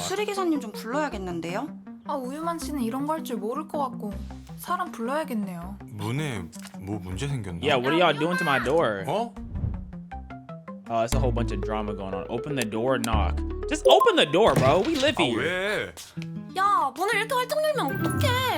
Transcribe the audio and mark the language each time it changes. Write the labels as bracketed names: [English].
[Korean] 수리기사님 좀 불러야겠는데요? 우유만 씨는 이런 거 할 줄 모를 것 같고 사람 불러야겠네요. 문에 뭐 문제 생겼나? [English] Yeah, what are y'all doing to my door? [Korean] 어? [English] Oh, it's a whole bunch of drama going on. Open the door, knock. Just open the door, bro. We live here. [Korean] 왜? 야, 문을 이렇게 활짝 열면 어떡해?